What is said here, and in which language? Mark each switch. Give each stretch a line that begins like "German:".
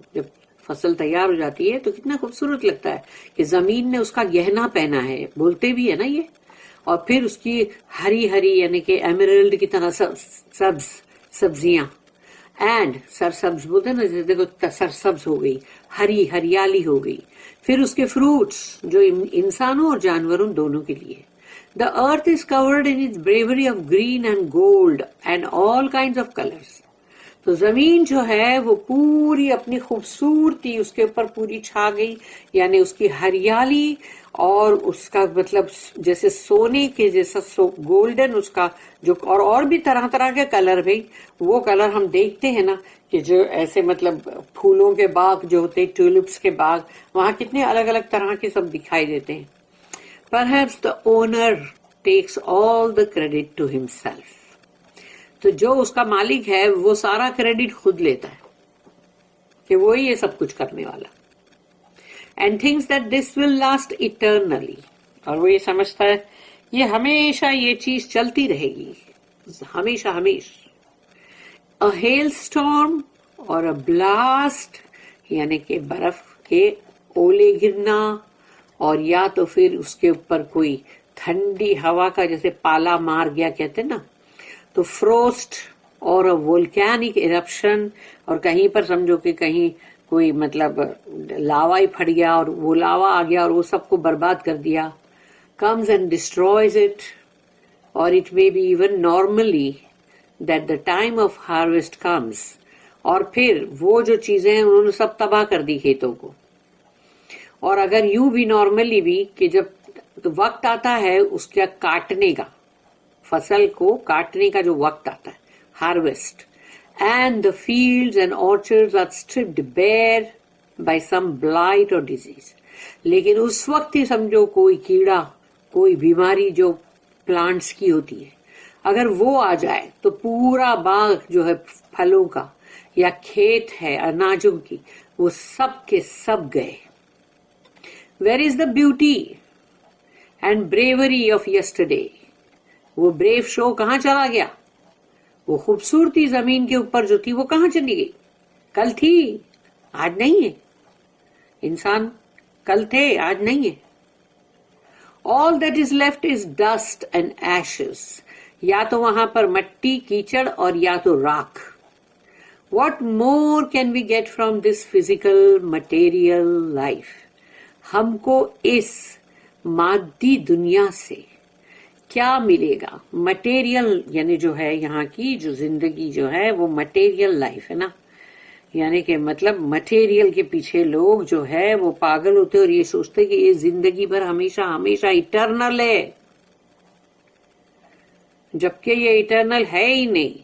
Urdu: جب فصل تیار ہو جاتی ہے تو کتنا خوبصورت لگتا ہے کہ زمین نے اس کا گہنا پہنا ہے, بولتے بھی ہے نا یہ. اور پھر اس کی ہری ہری یعنی کہ ایمرلڈ کی طرح سبز سبزیاں, اینڈ سرسبز بولتے ہیں نا, جیسے دیکھو سرسبز ہو گئی, ہریالی ہو گئی. پھر اس کے فروٹس جو انسانوں اور جانوروں دونوں کے لیے.
English: The earth is covered in its bravery of green and gold and all kinds of colors.
Urdu: تو زمین جو ہے وہ پوری اپنی خوبصورتی اس کے اوپر پوری چھا گئی, یعنی اس کی ہریالی اور اس کا مطلب جیسے سونے کے جیسا گولڈن اس کا جو, اور بھی طرح طرح کے کلر. بھائی وہ کلر ہم دیکھتے ہیں نا کہ جو ایسے مطلب پھولوں کے باغ جو ہوتے, ٹیولپس کے باغ, وہاں کتنے الگ الگ طرح کے سب دکھائی دیتے ہیں.
English: Perhaps the owner takes all the credit to himself.
Urdu: تو جو اس کا مالک ہے وہ سارا کریڈٹ خود لیتا ہے کہ وہی یہ سب کچھ کرنے والا.
English: And thinks that this will last eternally.
Urdu: اور وہ یہ سمجھتا ہے یہ ہمیشہ یہ چیز چلتی رہے گی, ہمیشہ ہمیشہ.
English: A hailstorm
Urdu: اور
English: a blast
Urdu: یعنی کہ برف کے اولے گرنا, اور یا تو پھر اس کے اوپر کوئی ٹھنڈی ہوا کا جیسے پالا مار گیا کہتے نا, تو فروسٹ اور وولکینک ایرپشن, اور کہیں پر سمجھو کہ کہیں کوئی مطلب لاوا ہی پھٹ گیا اور وہ لاوا آ گیا اور وہ سب کو برباد کر دیا.
English: comes and destroys it, or it may be even normally that the time of harvest comes,
Urdu: اور پھر وہ جو چیزیں ہیں انہوں نے سب تباہ کر دی کھیتوں کو. اور اگر یوں بھی نارملی بھی کہ جب وقت آتا ہے اس کا کاٹنے کا, فصل کو کاٹنے کا جو وقت آتا ہے, harvest,
English: and the fields and orchards are stripped bare by some blight or disease.
Urdu: لیکن اس وقت ہی سمجھو کوئی کیڑا, کوئی بیماری جو پلانٹس کی ہوتی ہے, اگر وہ آ جائے تو پورا باغ جو ہے پھلوں کا یا کھیت ہے اناجوں کی, وہ سب کے سب گئے.
English: Where is the beauty and bravery of yesterday?
Urdu: وہ بریو شو کہاں چلا گیا؟ وہ خوبصورتی زمین کے اوپر جو تھی وہ کہاں چلی گئی؟ کل تھی, آج نہیں ہے. انسان کل تھے, آج نہیں ہے.
English: All that is left is dust and ashes.
Urdu: یا تو وہاں پر مٹی, کیچڑ, اور یا تو راکھ.
English: What more can we get from this physical material life?
Urdu: ہم کو اس مادی دنیا سے کیا ملے گا؟ مٹیریل یعنی جو ہے یہاں کی جو زندگی جو ہے وہ مٹیریل لائف ہے نا, یعنی کہ مطلب مٹیریل کے پیچھے لوگ جو ہے وہ پاگل ہوتے اور یہ سوچتے کہ یہ زندگی بھر ہمیشہ ہمیشہ ایٹرنل ہے, جبکہ یہ ایٹرنل ہے ہی نہیں.